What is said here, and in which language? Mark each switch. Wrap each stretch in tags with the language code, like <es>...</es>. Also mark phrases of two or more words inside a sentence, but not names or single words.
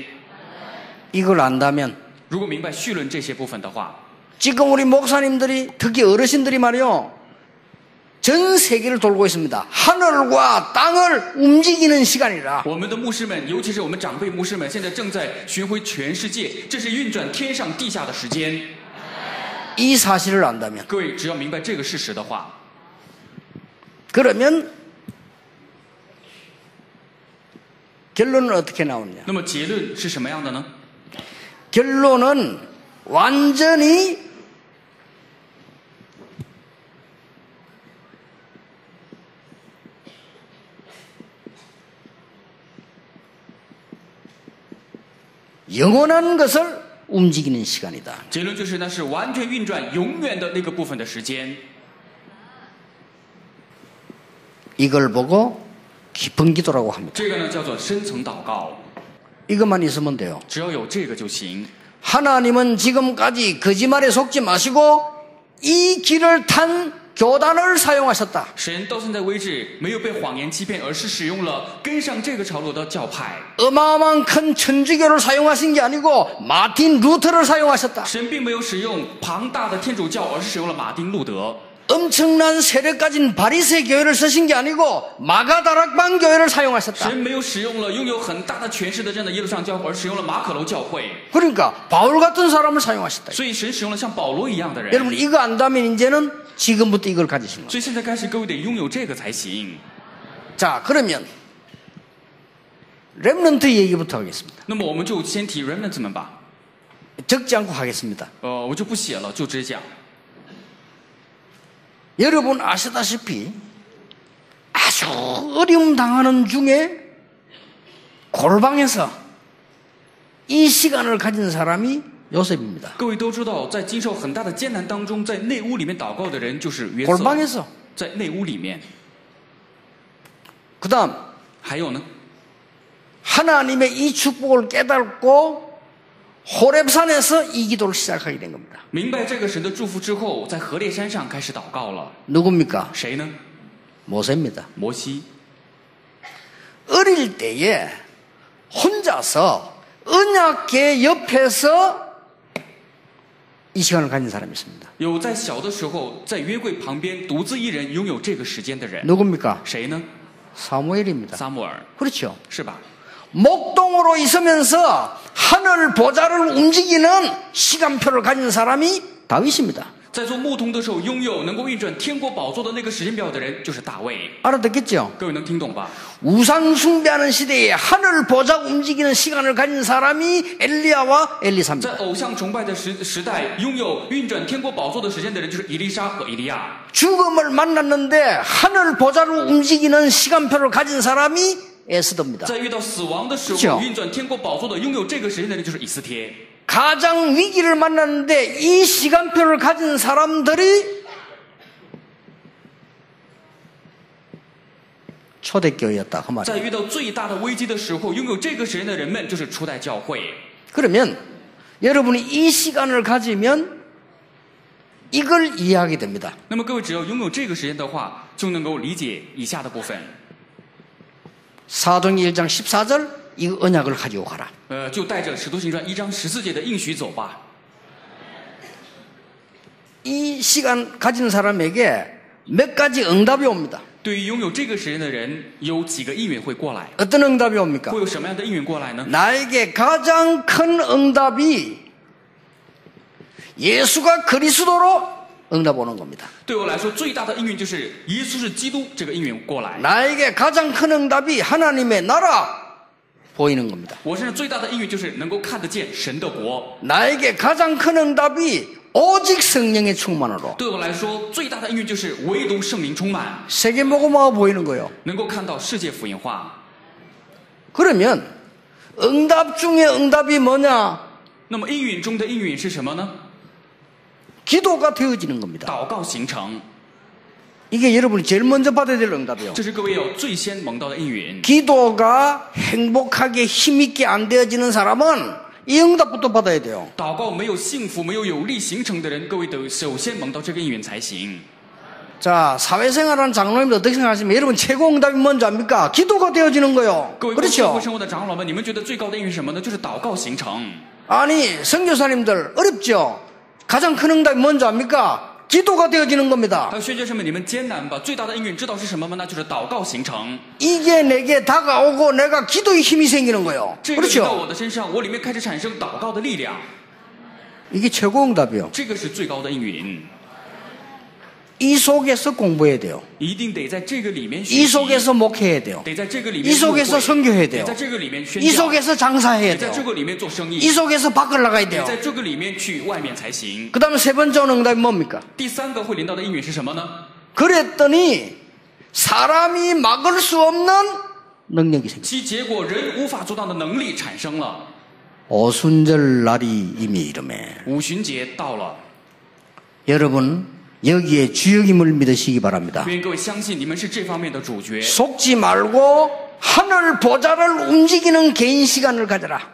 <ko>이걸 안다면</ko> <zh>如果明白绪论这些部分的话，</zh> <ko>지금 우리 목사님들이 특히 어르신들이 말이요, 전 세계를 돌고 있습니다. 하늘과 땅을 움직이는 시간이라.</ko> <zh>我们的牧师们，尤其是我们长辈牧师们，现在正在巡回全世界，这是运转天上地下的时间。</zh> <ko>이 사실을 안다면,</ko> <zh>各位只要明白这个事实的话，</zh> <ko>그러면 결론은 어떻게 나오느냐?</ko> <zh>那么结论是什么样的呢？</zh> <ko>결론은 완전히 영원한 것을 움직이는 시간이다.</ko> <zh>结论就是那是完全运转永远的那个部分的时间。</zh> <ko>이걸 보고 깊은 기도라고 합니다.</ko> <zh>这个呢叫做深层祷告，</zh> <ko>이것만 있으면 돼요.</ko> <zh>只要有这个就行。</zh> <ko>하나님은 지금까지 거짓말에 속지 마시고 이 길을 탄 교단을 사용하셨다.</ko> <zh>神到现在为止没有被谎言欺骗，而是使用了跟上这个潮流的教派。</zh> <ko>어마어마한 큰 천주교를 사용하신 게 아니고 마틴 루터를 사용하셨다.</ko> <zh>神并没有使用庞大的天主教，而是使用了马丁路德。</zh> <ko>엄청난 세력 가진 바리새 교회를 쓰신 게 아니고 마가다락방 교회를 사용하셨다.</ko> <zh>神没有使用了拥有很大的权势的这样的耶路撒冷教会，而使用了马可楼教会。</zh> <ko>그러니까 바울 같은 사람을 사용하셨다.</ko> <zh>所以神使用了像保罗一样的人。</zh> <ko>여러분 이거 안다면 이제는 지금부터 이걸 가지신 거예요.</ko> <zh>所以现在开始，各位得拥有这个才行。</zh> <ko>자, 그러면 렘넌트 얘기부터 하겠습니다.</ko> <zh>那么我们就先提 remnant 们吧。</zh> <ko>적지 않고 하겠습니다.</ko> <zh>我就不写了，就直讲。</zh> <ko>여러분 아시다시피 아주 어려움 당하는 중에 골방에서 이 시간을 가진 사람이 요셉입니다.</ko> <zh>各位都知道，在经受很大的艰难当中，在内屋里面祷告的人就是约瑟。</zh> <ko>골방에서</ko> <zh>在内屋里面，</zh> <ko>그다음</ko> <zh>还有呢，</zh> <ko>하나님의 이 축복을 깨닫고 호렙산에서 이 기도를 시작하게 된 겁니다.</ko> <zh>明白这个神的祝福之后，在何烈山上开始祷告了。</zh> <ko>누굽니까?</ko> <zh>谁呢？</zh> <ko>모세입니다.</ko> <zh>摩西。</zh> <ko>어릴 때에 혼자서 언약궤 옆에서 이 시간을 가진 사람이 있습니다.</ko> <zh>有在小的时候在约柜旁边独自一人拥有这个时间的人，</zh> <ko>누굽니까?</ko> <zh>谁呢？</zh> <ko>사무엘입니다.</ko> <zh>撒母耳，</zh> <ko>그렇죠.</ko> <zh>是吧？</zh> <ko>목동으로 있으면서 하늘 보좌를 움직이는 시간표를 가진 사람이 다윗입니다.</ko> <zh>在做牧童的时候，拥有能够运转天国宝座的那个时间表的人就是大卫。</zh> <ko>알아듣겠죠?</ko> <zh>各位能听懂吧？</zh> <ko>우상 숭배하는 시대에 하늘 보좌 움직이는 시간을 가진 사람이 엘리야와</ko> <zh>在</zh> <ko>엘리사입니다.</ko> <zh>偶像崇拜的时代，拥有运转天国宝座的时间的人就是以利沙和以利亚。</zh> <ko>죽음을 만났는데 하늘 보좌를 움직이는 시간표를 가진 사람이 에스더입니다.</ko> <zh>在遇到死亡的时</zh> <ko>그렇죠</ko> <zh>候，运转天国宝座的拥有这个时间的人就是以斯帖。</zh> <ko>가장 위기를 만났는데 이 시간표를 가진 사람들이 초대교회였다 그</ko> <zh>在</zh> <ko>말이에요.</ko> <zh>遇到最大的危机的时候，拥有这个时间的人们就是初代教会。</zh> <ko>그러면 여러분이 이 시간을 가지면 이걸 이해하게 됩니다.</ko> <zh>那么各位只要拥有这个时间的话，就能够理解以下的部分。</zh> <ko>사도행전 1장 14절 이 언약을 가지고 가라.</ko> <zh>就带着《使徒行传》1章14节的应许走吧。</zh> <ko>이 시간 가진 사람에게 몇 가지 응답이 옵니다.</ko> <zh>对于拥有这个时间的人，有几个应允会过来。</zh> <ko>어떤 응답이 옵니까?</ko> <zh>会有什么样的应允过来呢？</zh> <ko>나에게 가장 큰 응답이 예수가 그리스도로 응답 오는 겁니다.</ko> <zh>对我来说，最大的应允就是耶稣是基督这个应允过来。</zh> <ko>나에게 가장 큰 응답이 하나님의 나라 보이는 겁니다.</ko> <zh>我身上最大的应允就是能够看得见神的国。</zh> <ko>나에게 가장 큰 응답이 오직 성령의 충만으로</ko> <zh>对我来说，最大的应允就是唯独圣灵充满，</zh> <ko>세계복음화가 보이는 거예요.</ko> <zh>能够看到世界福音化。</zh> <ko>그러면 응답 중에 응답이 뭐냐?</ko> <zh>那么应允中的应允是什么呢？</zh> <ko>기도가 되어지는 겁니다.</ko> <zh>祷告形成，</zh> <ko>이게 여러분이 제일 먼저 받아야 될 응답이에요.</ko> <zh>这是各位要最先蒙到的应允。</zh> <ko>기도가 행복하게 힘있게 안 되어지는 사람은 이 응답부터 받아야 돼요.</ko> <zh>祷告没有幸福、没有有力形成的人，各位得首先蒙到这个应允才行。</zh> <ko>자, 사회생활하는 장로님들 어떻게 생각하시면 여러분 최고 응답이 뭔지 압니까? 기도가 되어지는 거예요.</ko> <zh>各位过社</zh> <ko>그렇죠?</ko> <zh>会生活的长老们，你们觉得最高的应允是什么呢？就是祷告形成。</zh> <ko>아니, 선교사님들 어렵죠? 가장 큰 응답이 뭔지 압니까? 기도가 되어지는 겁니다.</ko> <zh>还有宣教士们，你们艰难吧？最大的应允知道是什么吗？那就是祷告形成。</zh> <ko>이게 내게 다가오고 내가 기도의 힘이 생기는 거예요.</ko> <zh>这个临到</zh> <ko>그렇죠?</ko> <zh>我的身上，我里面开始产生祷告的力量，</zh> <ko>이게 최고 응답이에요.</ko> <zh>这个是最高的应允。</zh> <ko>이 속에서 공부해야 돼요.</ko> <zh>一定得在这个里面学</zh> <ko>이</ko> <zh>习，</zh> <ko>속에서 목회해야 돼요.</ko> <zh>得在这个里</zh> <ko>이</ko> <zh>面入会</zh> <ko>속에서 선교해야</ko> <zh>得</zh> <ko>돼요.</ko> <zh>在这个里面宣</zh> <ko>이</ko> <zh>教，</zh> <ko>속에서 장사해야</ko> <zh>得在</zh> <ko>돼요.</ko> <zh>这个里面做生</zh> <ko>이</ko> <zh>意，</zh> <ko>속에서 밖을 나가야</ko> <zh>得</zh> <ko>돼요.</ko> <zh>在这个里面去外面才行。</zh> <ko>그 다음에 세 번째 오는 응답이 뭡니까?</ko> <zh>第三个会临到的应允是什么呢？</zh> <ko>그랬더니 사람이 막을 수 없는 능력이 생겼어요.</ko> <zh>其结果人无法做到的能力产生了。</zh> <ko>오순절 날이 이미 이름에</ko> <zh>五旬节到了，</zh> <ko>여러분 여기에 주역임을 믿으시기 바랍니다.</ko> <zh>愿各位相信你们是这方面的主角，</zh> <ko>속지 말고 하늘 보좌를 움직이는 개인 시간을 가져라.</ko>